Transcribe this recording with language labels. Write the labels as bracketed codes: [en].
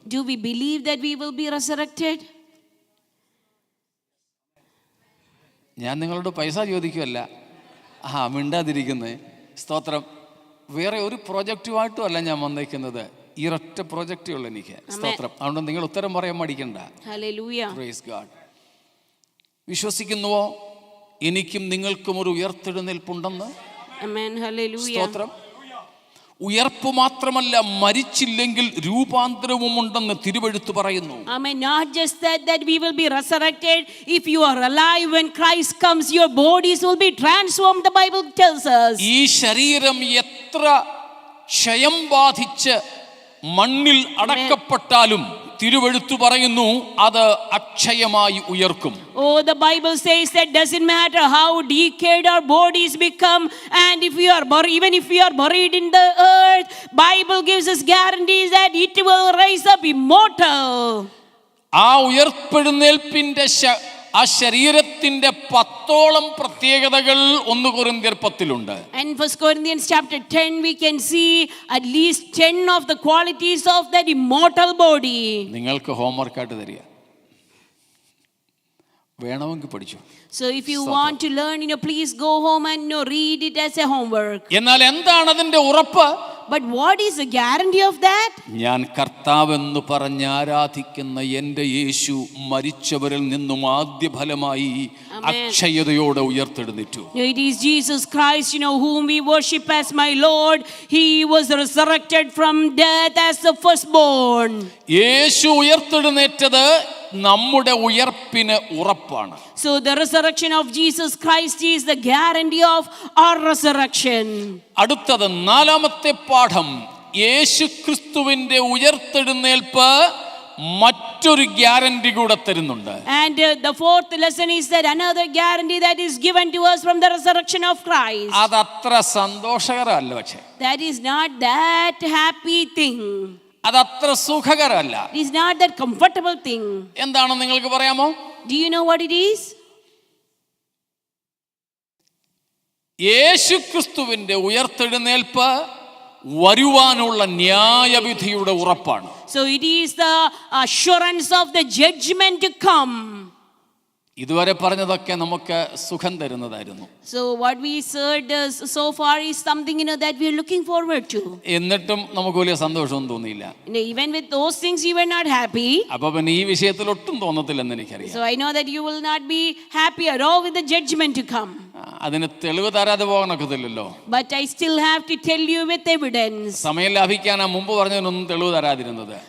[en] Do we believe that we will be resurrected? [ml] ഞാൻ നിങ്ങളോട് പൈസ ചോദിക്കുമല്ല, മിണ്ടാതിരിക്കുന്നേ. സ്തോത്രം. വേറെ ഒരു പ്രോജക്റ്റുമായിട്ടും അല്ല ഞാൻ വന്നേക്കുന്നത്, ഈ ഒറ്റ പ്രോജക്റ്റേ ഉള്ളൂ എനിക്ക്. സ്തോത്രം. അതുകൊണ്ട് നിങ്ങൾ ഉത്തരം പറയാൻ മടിക്കണ്ട. [en] Hallelujah. Praise God. [ml] വിശ്വസിക്കുന്നുവോ എനിക്കും നിങ്ങൾക്കും ഒരു ഉയർത്തെഴുന്നേൽപ്പുണ്ടെന്ന്? [en] Amen. Hallelujah. [ml] സ്തോത്രം. ഉയർപ്പ് മാത്രമല്ല, മരിച്ചില്ലെങ്കിൽ രൂപാന്തരവുമുണ്ടെന്ന് തിരുവെഴുത്ത് പറയുന്നു. [en] Amen. Not just that we will be resurrected. If you are alive when Christ comes, your bodies will be transformed, the Bible tells us. [ml] ഈ ശരീരം എത്ര ക്ഷയം ബാധിച്ച് മണ്ണിൽ അടക്കപ്പെട്ടാലും തിരുവെഴുത്ത് പറയുന്നു അത് അക്ഷയമായി ഉയർക്കും. [en] Oh, the Bible says that doesn't matter how decayed our bodies become, and if we are even if we are buried in the earth, Bible gives us guarantees that it will rise up immortal. [ml] ആ ഉയർപ്പെഴുന്നേൽപ്പിന്റെ ആ ശരീരത്തിന്റെ 10ഓളം പ്രത്യേകതകൾ 1 കൊരിന്ത്യർ 10-ലുണ്ട്. [en] And 1 Corinthians chapter 10 we can see at least 10 of the qualities of that immortal body. [ml] നിങ്ങൾക്ക് homework ആയിട്ട് തരിക, വേണമെങ്കിൽ പഠിച്ചു. [en] So if you want to learn, please go home and read it as a homework. [ml] എന്നാൽ എന്താണ് അതിന്റെ ഉറപ്പ്? [en] But what is the guarantee of that? [ml] ഞാൻ കർത്താവെന്ന് പറഞ്ഞ് ആരാധിക്കുന്ന എൻ്റെ യേശു മരിച്ചവരിൽ നിന്നും ആദ്യ ഫലമായി അക്ഷയതയോടെ ഉയർത്തെഴുന്നേറ്റു. [en] It is Jesus Christ, whom we worship as my Lord. He was resurrected from death as the firstborn. [ml] യേശു ഉയർത്തെഴുന്നേറ്റത് നമ്മുടെ ഉയർപ്പിന് ഉറപ്പാണ്. [en] So the resurrection of Jesus Christ is the guarantee of our resurrection. [ml] അടുത്തത് 4-ാമത്തെ പാഠം, യേശുക്രിസ്തുവിന്റെ ഉയർത്തെഴുന്നേൽപ്പ് മറ്റൊരു ഗ്യാരണ്ടി കൂടെ തരുന്നുണ്ട്. [en] And the 4th lesson is that another guarantee that is given to us from the resurrection of Christ. [ml] അതത്ര സന്തോഷകരമല്ല, പക്ഷേ [en] That is not that happy thing. [ml] അതത്ര സുഖകരമല്ല. [en] It is not that comfortable thing. [ml] എന്താണെന്ന് നിങ്ങൾക്ക് പറയാമോ? [en] Do you know what it is? [ml] യേശുക്രിസ്തുവിന്റെ ഉയർത്തെഴുന്നേൽപ്പ് വരുവാനുള്ള ന്യായവിധിയുടെ ഉറപ്പാണ്. [en] So it is the assurance of the judgment to come. [ml] ഇതുവരെ പറഞ്ഞതൊക്കെ നമുക്ക് സുഖം തരുന്നതായിരുന്നു. [en] So what we said so far is something that we are looking forward to. [ml] എന്നിട്ടും നമുക്ക് വലിയ സന്തോഷമൊന്നും തോന്നിയില്ല. [en] Even with those things you were not happy. [ml] അപ്പൊ പിന്നെ ഈ വിഷയത്തിൽ ഒട്ടും തോന്നത്തില്ലെന്ന് എനിക്കറിയാം. [en] So I know that you will not be happy at all with the judgment to come. [ml] അതിന് തെളിവ് തരാതെ പോകാനൊക്കത്തില്ലല്ലോ. [en] But I still have to tell you with evidence. [ml] സമയം ലാഭിക്കാനാ മുമ്പ് പറഞ്ഞതിനൊന്നും തെളിവ് തരാതിരുന്നത്.